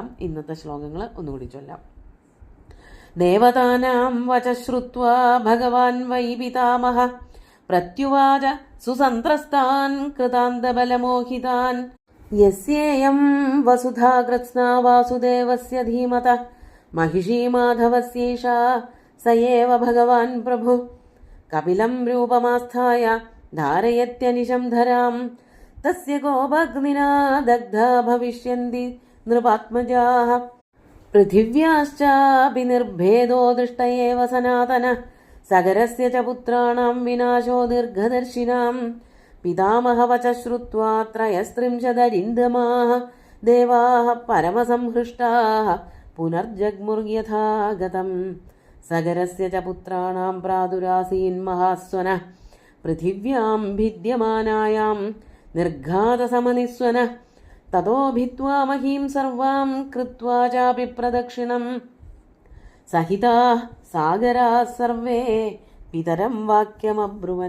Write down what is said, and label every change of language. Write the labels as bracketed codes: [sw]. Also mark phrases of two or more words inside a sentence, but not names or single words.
[ml] ഇന്നത്തെ ശ്ലോകങ്ങൾ ഒന്നുകൂടി ചൊല്ലാം. [sa] ദേവതാനാം വചശ്രുത്വാ ഭഗവാൻ വൈ പിതാമഹ പ്രത്യുവാച സുസന്ത്രസ്താൻ കൃതാന്തബലമോഹിതാൻ യസ്യേയം വസുധാകൃത്സ്നാ വാസുദേവസ്യ ധീമതഃ महिषी माधवस्यैषा स एव भगवान् प्रभु कपिलं रूपमास्थाय धारयत्यनिशं धरां तस्य गोपग्निना दग्धा भविष्यन्ति नृपात्मजाः पृथिव्याश्चापि निर्भेदो दृष्ट एव सनातनः सगरस्य च पुत्राणां विनाशो दीर्घदर्शिनां पितामहवच श्रुत्वा त्रयस्त्रिंशदरिन्दमाः देवाः परमसंहृष्टाः पुनर्जग्मुर्यथागतम् സഗരസ്യ ച പുത്രാണാം പ്രാദുരാസീൻ മഹാസ്വന പൃഥിവ്യാം ഭിദ്യമാനായാം നിർഘാതസമനിസ്വന തതോ ഭിത്വാ മഹീം സർവാം കൃത്വാ ചാപി പ്രദക്ഷിണം സഹിതാ സാഗരാ സർവേ പിതരം വാക്യമബ്രുവൻ.